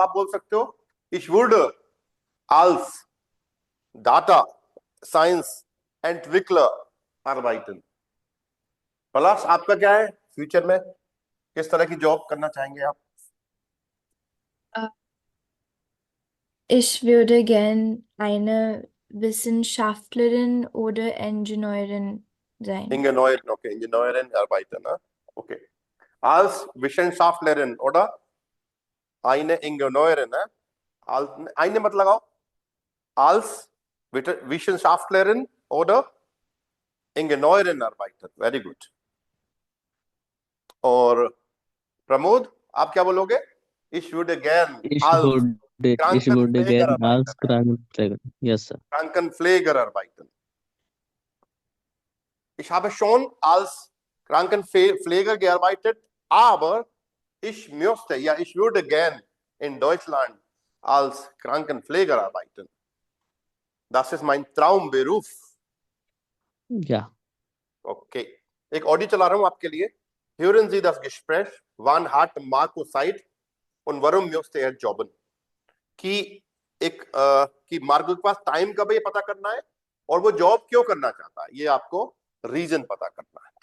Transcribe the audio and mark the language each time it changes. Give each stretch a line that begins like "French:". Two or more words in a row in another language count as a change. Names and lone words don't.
Hindi: आप बोल सकते हो
German: ich würde als Data Science Entwickler arbeiten।
Hindi: पलाश, आपका क्या है? फ्यूचर में किस तरह की जॉब करना चाहेंगे आप?
German: Ich würde gern eine Wissenschaftlerin oder Ingenieurin sein. Ingenieurin, okay, Ingenieurin arbeiten, ne? Okay. Als Wissenschaftlerin oder eine Ingenieurin, ne?
Hindi: Eine मत लगाओ,
German: als Wissenschaftlerin oder Ingenieurin arbeiten,
English: very good.
Hindi: और प्रमोद, आप क्या बोलोगे?
German: Ich würde gern Ich als würde, ich würde Krankenpfleger gern als arbeiten, ne? Krankenpfleger.
English: Yes, sir.
German: Krankenpfleger arbeiten. Ich habe schon als Krankenpfleger gearbeitet, aber ich möchte, ja, ich würde gern in Deutschland als Krankenpfleger arbeiten. Das ist mein Traumberuf. Ja. Okay.
Hindi: एक ऑडियो चला रहा हूं आपके लिए.
German: Hören Sie das Gespräch. Wann hat Marco Zeit und warum möchte er jobben?
Hindi: कि कि मार्को के पास टाइम कब है ये पता करना है और वो जॉब क्यों करना चाहता है, ये आपको रीजन पता करना है.